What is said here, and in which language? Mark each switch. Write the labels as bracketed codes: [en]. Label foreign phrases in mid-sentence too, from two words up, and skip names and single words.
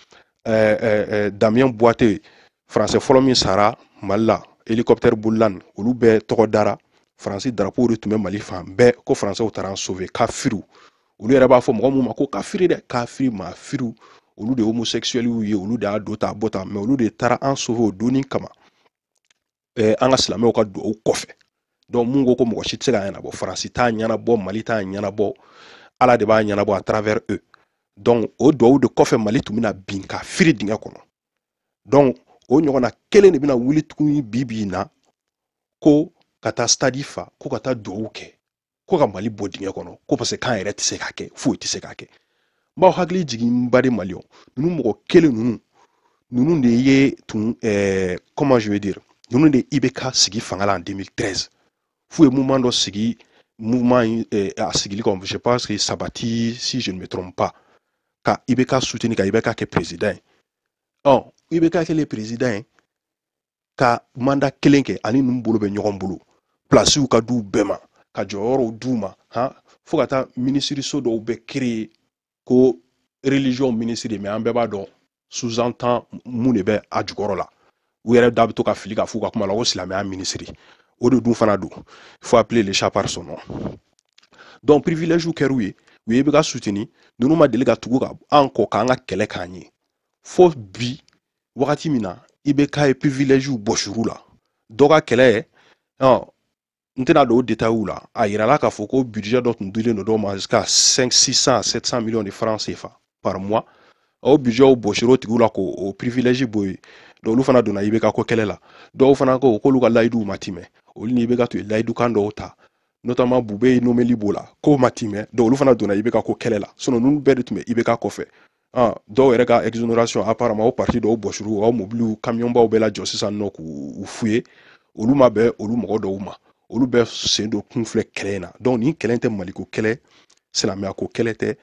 [bm] Damien Boite français fɔlɔ min sara Mali la hélicoptère bolilan olu bɛɛ tɔgɔ dara Faransi drapeau de tun bɛ Mali fan bɛɛ ko Français taara an sauver kafiriw olu yɛrɛ b'a fɔ mɔgɔ mun ma ko kafiri dɛ kafiri maa firiw olu de homosexuels ye olu de y'a do ta bɔ ta mais olu de taara an sauver o donni kama an ka silamɛw ka duwawu kɔfɛ donc mun ko mɔgɔ si tɛ se ka ɲɛnabɔ Faransi t'a ɲɛnabɔ Mali t'a ɲɛnabɔ Ala de b'a ɲɛnabɔ [fr] à travers eux [bm] donc o duwawu de kɔfɛ Mali tun bɛna bin ka firi dingɛ kɔnɔ donc o ɲɔgɔnna kelen de bɛna wuli tuguni bi na ko ka taa stade fa ko ka taa duwawu kɛ ko ka Mali bɔ dingɛ kɔnɔ ko parce que k'an yɛrɛ tɛ se k'a kɛ foyi tɛ se k'a kɛ n b'aw hakili jigin n baden Maliyɛnw ninnu mɔgɔ kelen ninnu de ye tun [fr] comment je vais dire [bm] ninnu de IBK sigi fanga la en 2013 f'u ye mouvement dɔ sigi mouvement a sigili kɔnɔ [fr] je pense que Sabati si je ne me trompe pas [bm] ka IBK soutenir ka IBK kɛ président ye IBK kɛlen président ye ka mandat kelen kɛ ani ninnu bolo bɛ ɲɔgɔn bolo plasiw ka d'u bɛɛ ma ka jɔyɔrɔw d'u ma fo ka taa minisiriso dɔw bɛ créer ko [fr] religion ministre [bm] mais an bɛɛ b'a dɔn sous-entend mun de bɛ a jukɔrɔ la u yɛrɛ da bɛ to ka fili ka f'u ka kuma la ko silamɛya ministre o de dun fana don [fr] il faut appeler les chats par son nom [bm] donc privilège kɛr'u ye u ye IBK soutenir ninnu ma deli ka tugu ka an kɔ k'an ka kɛlɛ k'an ye fo bi wagati min na IBK ye privilège bɔ suru la dɔ ka kɛlɛ n tɛna don o détails la a yirala k'a fɔ ko budget dɔ tun dilen don dɔw ma [fr] jusqu'à 600 à 700 millions de francs CFA par mois [bm] o budget bɔsir'o tigiw la k'o privilège bɔ yen donc olu fana donna IBK ko kɛlɛ la dɔw fana ko k'olu ka layiduw ma timɛ olu ni IBK tun ye layidukan dɔw ta notamment Bube Nomeli b'o la k'o ma timɛ donc olu fana donna IBK ko kɛlɛ la sinon ninnu bɛɛ de tun bɛ IBK kɔfɛ dɔw yɛrɛ ka [fr] exonération apparemment [bm] o parti dɔw bɔsir'u o mobiliw camionbaw bɛɛ lajɔ sisan nɔ k'u f'u ye olu ma bɛn olu mɔgɔ dɔw ma olu bɛɛ sen don kun filɛ kɛlɛ in na donc nin kɛlɛ tɛ Maliko kɛlɛ silamɛya ko kɛlɛ